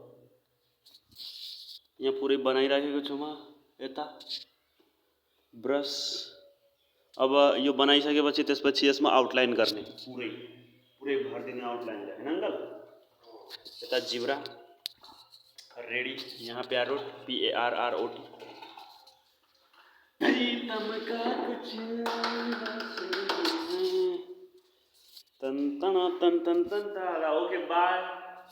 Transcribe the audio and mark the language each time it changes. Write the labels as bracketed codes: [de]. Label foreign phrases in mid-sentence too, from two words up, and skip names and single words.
[ne] यहाँ पुरै बनाइराखेको छु म यता ब्रस। अब यो बनाइसकेपछि त्यसपछि यसमा आउटलाइन गर्ने, पुरै भरिदिने आउटलाइनलाई, हैन अङ्कल? यता जिब्रा रेडी, यहाँ प्यारोट, PARROT। तन तन तन तन तन। [en] okay, bye.